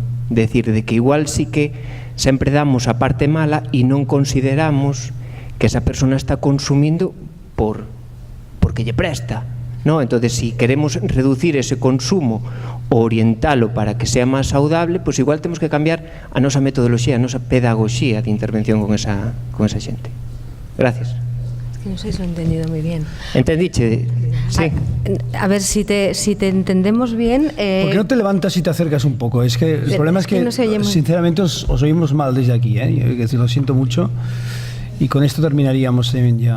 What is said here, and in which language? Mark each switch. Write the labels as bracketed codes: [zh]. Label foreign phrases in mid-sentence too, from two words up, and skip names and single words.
[gl] Decir, de que igual sí que sempre damos a parte mala e non consideramos que esa persona está consumindo porque lle presta, non? Entonces, si queremos reducir ese consumo ou orientalo para que sea máis saudable, pois igual temos que cambiar a nosa metodoloxía, a nosa pedagogía de intervención con esa xente. [es] Gracias. No sé si lo he entendido muy bien. ¿Entendiste? Sí. A ver, si te entendemos bien... ¿Por qué no te levantas y te acercas un poco? Es que el problema es que no sinceramente os oímos mal desde aquí, ¿eh? Lo siento mucho. Y con esto terminaríamos también ya.